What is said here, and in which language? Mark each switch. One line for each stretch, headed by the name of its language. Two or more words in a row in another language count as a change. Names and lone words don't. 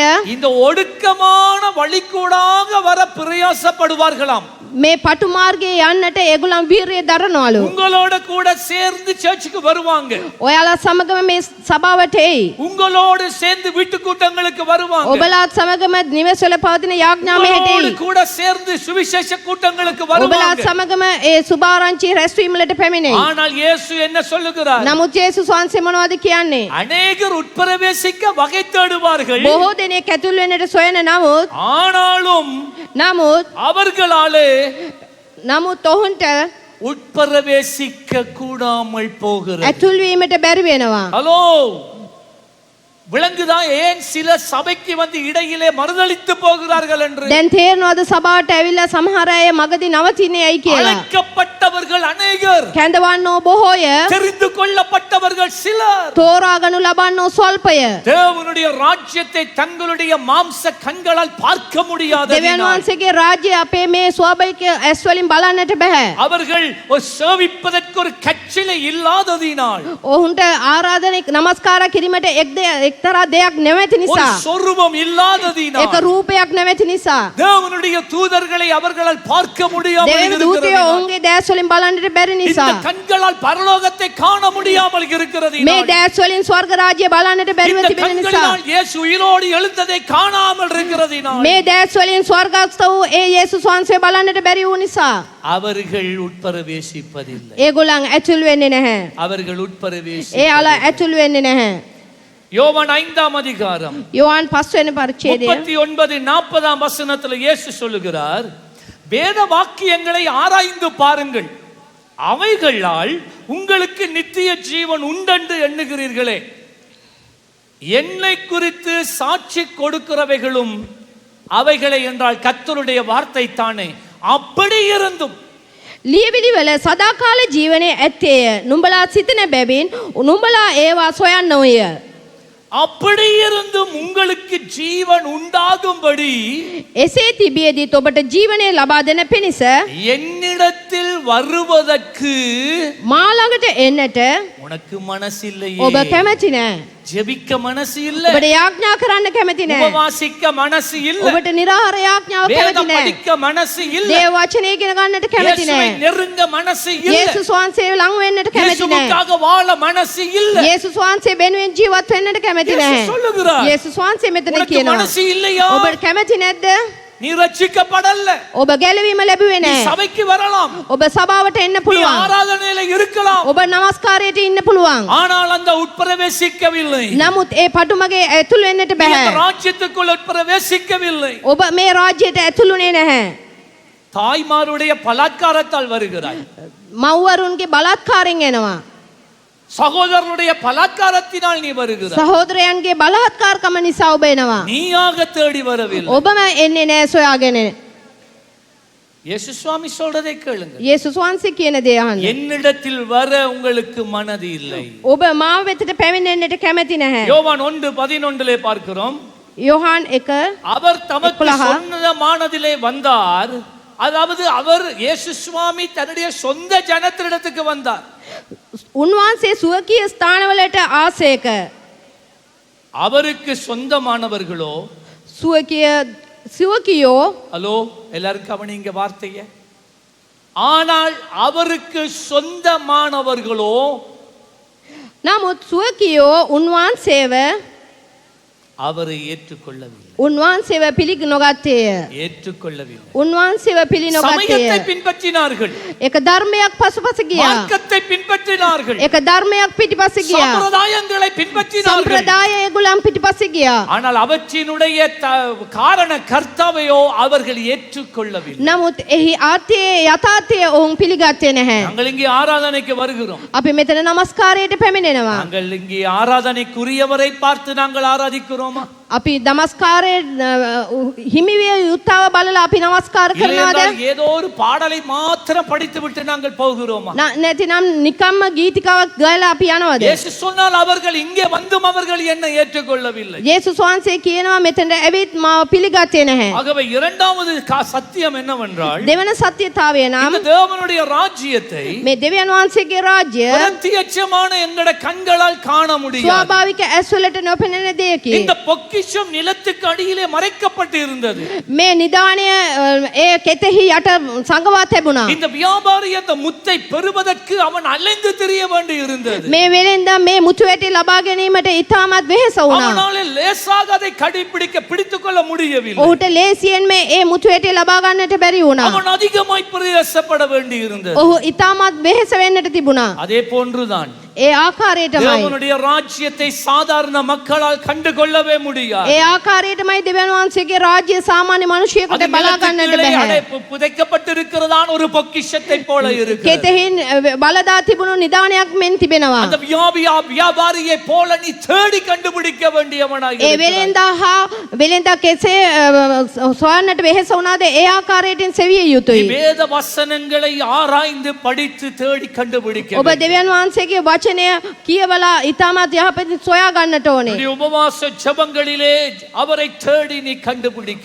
Tamil: இந்த ஒடுக்கமான வழிக்கூடாக வர பிரயாசப்படுவார்களாம்.
Sinhala: මේ පටු මාර්ගයේ යන්නට ඒගොල්ලන් වීරිය දරනවලු.
Tamil: உங்களோட கூட சேர்ந்து சர்ச்சுக்கு வருவாங்க.
Sinhala: ඔයාලා සමගම මේ සභාවට එයි.
Tamil: உங்களோடு சேர்ந்து வீட்டு கூட்டங்களுக்கு வருவாங்க.
Sinhala: ඔබලාත් සමගම නිවෙස්වල පවතින යාඥාමයට
Tamil: உங்களோடு
Sinhala: එයි.
Tamil: கூட சேர்ந்து சுவிசேஷ கூட்டங்களுக்கு
Sinhala: ඔබලාත්
Tamil: வருவாங்க.
Sinhala: සමගම ඒ සුභාරංචි රැස්වීම වලට පැමිණෙයි.
Tamil: ஆனால் இயேசு என்ன சொல்லுகிறார்?
Sinhala: නමුත් යේසුස් වහන්සේ මොනවද කියන්නේ?
Tamil: அநேகர் உட்பிரவேசிக்க வகை தேடுவார்கள்.
Sinhala: බොහෝ දෙනෙක් ඇතුල් වෙන්නට සොයන
Tamil: ஆனாலும்
Sinhala: නමුත්
Tamil: அவர்களாலே
Sinhala: ඔවුන්ට
Tamil: உட்பிரவேசிக்க கூடாமல் போகிறது.
Sinhala: ඇතුල් වීමට බැරි වෙනවා.
Tamil: ஹலோ, விளங்குதா ஏன் சில சபைக்கு வந்து இடையிலே மறுதலித்து போகிறார்கள் என்று?
Sinhala: දැන් තේරෙනවද සභාවට ඇවිල්ලා සමහර අය මගදී නවතින්නේ ඇයි කියලා?
Tamil: அழைக்கப்பட்டவர்கள் அநேகர்,
Sinhala: කැඳවන්නෝ බොහෝය,
Tamil: தெரிந்து கொள்ளப்பட்டவர்கள் சிலர்,
Sinhala: තෝරාගනු ලබන්නෝ ස්වල්පය.
Tamil: தேவனுடைய ராஜ்யத்தை தங்களுடைய மாம்ச கண்களால் பார்க்க முடியாத
Sinhala: දෙවියන් වහන්සේගේ රාජ්‍ය අපේ මේ ස්වාභාවික ඇස් වලින් බලන්නට බෑ.
Tamil: அவர்கள் ஒரு சேவிப்பதற்கு ஒரு கச்சலை இல்லாததினால்,
Sinhala: ඔවුන්ට ආරාධනා නමස්කාර කිරීමට එක්තරා දෙයක් නැවති
Tamil: ஒரு
Sinhala: නිසා,
Tamil: சொரூபம்
Sinhala: ඒක
Tamil: இல்லாததினால்,
Sinhala: රූපයක් නැවති නිසා,
Tamil: தேவனுடைய தூதர்களை அவர்களால் பார்க்க முடியாமல்
Sinhala: දෙවියන් දූතයෝ
Tamil: இருக்கிறது.
Sinhala: ඔවුන්ගේ දැස් වලින් බලන්නට බැරි
Tamil: இந்த
Sinhala: නිසා,
Tamil: கண்களால் பரலோகத்தை காண முடியாமல் இருக்கிறது.
Sinhala: මේ දැස් වලින් ස්වර්ග රාජ්‍ය බලන්නට බැරිව
Tamil: இந்த
Sinhala: තිබෙන නිසා,
Tamil: கண்களினால் இயேசு உயிரோடு எழுந்ததை காணாமல் இருக்கிறதினால்,
Sinhala: මේ දැස් වලින් ස්වර්ගස්ත වූ ඒ යේසුස් වහන්සේ බලන්නට බැරි වූ නිසා,
Tamil: அவர்கள் உட்பிரவேசிப்பதில்லை.
Sinhala: ඒගොල්ලන් ඇතුල් වෙන්නේ නැහැ.
Tamil: அவர்கள்
Sinhala: ඒ
Tamil: உட்பிரவேசி
Sinhala: අල ඇතුල් වෙන්නේ නැහැ.
Tamil: யோவான் 5ஆம் அதிகாரம்
Sinhala: යෝහන් 5 වෙනි පරිච්ඡේදය
Tamil: 39-40 வசனத்துல இயேசு சொல்லுகிறார், வேத வாக்கியங்களை ஆராய்ந்து பாருங்கள், அவைகளால் உங்களுக்கு நித்திய ஜீவன் உண்டென்று எண்ணுகிறீர்களே. என்னை குறித்து சாட்சி கொடுக்கிறவைகளும் அவைகளை என்றால் கர்த்தருடைய வார்த்தை தானே. அப்படி இருந்தும்
Sinhala: ලියවිලි වල සදාකාල ජීවනයේ ඇත්තේය. නුඹලා සිතන බැවින් නුඹලා ඒවා සොයන්නෝය.
Tamil: அப்படி இருந்தும் உங்களுக்கு ஜீவன் உண்டாகும்படி
Sinhala: එසේ තිබියදීත් ඔබට ජීවනය ලබා දෙන පිණිස
Tamil: என்னிடத்தில் வருவதற்கு
Sinhala: මා ළඟට එන්නට
Tamil: உனக்கு மனசு இல்லையே,
Sinhala: ඔබ කැමති නැහැ.
Tamil: ஜெபிக்க மனசு இல்ல,
Sinhala: ඔබට යාඥා කරන්න කැමති නැහැ.
Tamil: உபவாசிக்க மனசு இல்ல,
Sinhala: ඔබට නිරාහාර යාඥාව කැමති
Tamil: வேதம்
Sinhala: නැහැ.
Tamil: படிக்க மனசு இல்ல,
Sinhala: දේව වචනය ඉගෙන ගන්නට කැමති
Tamil: இயேசுவை
Sinhala: නැහැ.
Tamil: நெருங்க மனசு இல்ல,
Sinhala: යේසුස් වහන්සේ ළඟ වෙන්නට කැමති නැහැ.
Tamil: இயேசுவுக்காக வாழ மனசு இல்ல.
Sinhala: යේසුස් වහන්සේ වෙනුවෙන් ජීවත් වෙන්නට කැමති
Tamil: இயேசு
Sinhala: නැහැ.
Tamil: சொல்லுகிறார்,
Sinhala: යේසුස් වහන්සේ මෙතන
Tamil: உனக்கு
Sinhala: කියනවා,
Tamil: மனசு இல்லையா?
Sinhala: ඔබට කැමති නැද්ද?
Tamil: நீ ரட்சிக்கப்படல,
Sinhala: ඔබ ගැලවීම ලැබුවේ
Tamil: நீ
Sinhala: නැහැ.
Tamil: சபைக்கு வரலாம்,
Sinhala: ඔබ සභාවට එන්න
Tamil: நீ
Sinhala: පුළුවන්.
Tamil: ஆராதனையில இருக்கலாம்,
Sinhala: ඔබ නමස්කාරයට ඉන්න පුළුවන්.
Tamil: ஆனால் அந்த உட்பிரவேசிக்கவில்லை,
Sinhala: නමුත් ඒ පටුමගේ ඇතුල් වෙන්නට
Tamil: நீ அந்த
Sinhala: බෑ.
Tamil: ராஜ்யத்துக்குள் உட்பிரவேசிக்கவில்லை.
Sinhala: ඔබ මේ රාජ්‍යයට ඇතුළුනේ නැහැ.
Tamil: தாய்மாருடைய பலாத்காரத்தால் வருகிறாய்,
Sinhala: මව්වරුන්ගේ බලහත්කාරයෙන් එනවා.
Tamil: சகோதரனுடைய பலாத்காரத்தினால் நீ வருகிறாய்.
Sinhala: සහෝදරයන්ගේ බලහත්කාරකම නිසා ඔබ එනවා.
Tamil: நீயாக தேடி வரவில்லை.
Sinhala: ඔබම එන්නේ නැහැ සොයාගෙන.
Tamil: இயேசு சுவாமி சொல்றதை கேளுங்க,
Sinhala: යේසුස් වහන්සේ කියන දේ අහන්න.
Tamil: என்னிடத்தில் வர உங்களுக்கு மனது இல்லை.
Sinhala: ඔබ මාව වෙතට පැමිණෙන්නට කැමති නැහැ.
Tamil: யோவான் 1:11 பார்க்கிறோம்,
Sinhala: යෝහන් 1
Tamil: அவர் தமக்கு
Sinhala: 11.
Tamil: சொந்தமானதிலே வந்தார். அதாவது அவர் இயேசு சுவாமி தன்னுடைய சொந்த ஜனத்தினிடத்துக்கு வந்தார்.
Sinhala: උන්වහන්සේ සුවකීය ස්ථානවලට ආසේක.
Tamil: அவருக்கு சொந்தமானவர்களோ,
Sinhala: සුවකීයෝ
Tamil: ஹலோ எல்லாரும் கவனிங்க வார்த்தைய, ஆனால் அவருக்கு சொந்தமானவர்களோ
Sinhala: නමුත් සුවකීයෝ උන්වහන්සේව
Tamil: அவரை ஏற்றுக்கொள்ளவில்லை.
Sinhala: උන්වහන්සේව පිළි නොගත්තේය.
Tamil: ஏற்றுக்கொள்ளவில்லை.
Sinhala: උන්වහන්සේව පිළි
Tamil: சமயத்தை
Sinhala: නොගත්තේය.
Tamil: பின்பற்றினார்கள்,
Sinhala: එක ධර්මයක් පසුපස ගියා.
Tamil: மார்க்கத்தை பின்பற்றினார்கள்,
Sinhala: එක ධර්මයක් පිටිපස්ස ගියා.
Tamil: சம்பிரதாயங்களை பின்பற்றினார்கள்.
Sinhala: සම්ප්‍රදාය ඒගොල්ලන් පිටිපස්ස ගියා.
Tamil: ஆனால் அவற்றினுடைய காரண கர்த்தாவையோ அவர்கள் ஏற்றுக்கொள்ளவில்லை.
Sinhala: නමුත් එහි ආර්ථයේ යථාර්ථය ඔවුන් පිළිගත්තේ නැහැ.
Tamil: நாங்கள் இங்கே ஆராதனைக்கு வருகிறோம்,
Sinhala: අපි මෙතන නමස්කාරයට පැමිණෙනවා.
Tamil: நாங்கள் இங்கே ஆராதனைக்குரியவரை பார்த்து நாங்கள் ஆராதிக்கிறோமா?
Sinhala: අපි නමස්කාරයේ හිමිවිය යුත්තව බලලා අපි නමස්කාර කරනවාද?
Tamil: இல்லையென்றால் ஏதோ ஒரு பாடலை மாத்திரம் படித்து விட்டு நாங்கள் போகிறோமா?
Sinhala: නැතිනම් නිකම්ම ගීතිකාවක් ගාලා අපි යනවද?
Tamil: இயேசு சொன்னால் அவர்கள் இங்கே வந்தும் அவர்கள் என்னை ஏற்றுக்கொள்ளவில்லை.
Sinhala: යේසුස් වහන්සේ කියනවා මෙතනට ඇවිත් මාව පිළිගත්තේ නැහැ.
Tamil: ஆகவே இரண்டாவது சத்தியம் என்னவென்றால்,
Sinhala: දෙවන සත්‍යතාවය නම්
Tamil: இந்த தேவனுடைய ராஜ்யத்தை
Sinhala: මේ දෙවියන් වහන්සේගේ රාජ්‍ය
Tamil: பிரத்யட்சமான எங்கட கண்களால் காண முடியாது.
Sinhala: ස්වාභාවික ඇස් වලට නොපෙනෙන දෙයකි.
Tamil: இந்த பொக்கிஷம் நிலத்துக்கு அடியிலே மறைக்கப்பட்டு இருந்தது.
Sinhala: මේ නිදාණය ඒ කෙතෙහි යට සංගවා තිබුණා.
Tamil: இந்த வியாபாரி அந்த முத்தை பெறுவதற்கு அவன் அலைந்து திரிய வேண்டி இருந்தது.
Sinhala: මේ වෙලෙන්ද මේ මුතු වැටි ලබා ගැනීමට ඉතාමත් වෙහෙස වුණා.
Tamil: அவனாலே லேசாக அதை பிடித்துக் கொள்ள முடியவில்லை.
Sinhala: ඔහුට ලේසියෙන්ම ඒ මුතු වැටි ලබා ගන්නට බැරි වුණා.
Tamil: அவன் அதிகமாய் பிரயாசப்பட வேண்டி இருந்தது.
Sinhala: ඔහු ඉතාමත් වෙහෙස වෙන්නට තිබුණා.
Tamil: அதே போன்றுதான்
Sinhala: ඒ ආකාරයටමයි.
Tamil: தேவனுடைய ராஜ்யத்தை சாதாரண மக்களால் கண்டுகொள்ளவே முடியாது.
Sinhala: ඒ ආකාරයටමයි දෙවියන් වහන්සේගේ රාජ්‍ය සාමාන්‍ය මිනිසෙකුට බලා ගන්නට බෑ.
Tamil: புதைக்கப்பட்டிருக்கிறதான ஒரு பொக்கிஷத்தை போல இருக்கு.
Sinhala: කෙතෙහින් බලදා තිබුණු නිදානයක් මෙන් තිබෙනවා.
Tamil: அந்த வியாபாரியை போல நீ தேடி கண்டுபிடிக்க வேண்டியவனாய்
Sinhala: ඒ වෙලෙන්දා කෙසේ සොයන්නට වෙහෙස වුණාද ඒ ආකාරයෙන් සෙවිය යුතුයි.
Tamil: வேத வசனங்களை ஆராய்ந்து படித்து தேடி கண்டுபிடிக்க.
Sinhala: ඔබ දෙවියන් වහන්සේගේ වචනය කියවලා ඊටමත් යහපතින් සොයා ගන්නට ඕනේ.
Tamil: உபவாச ஜெபங்களிலே அவரை தேடி நீ கண்டுபிடிக்க.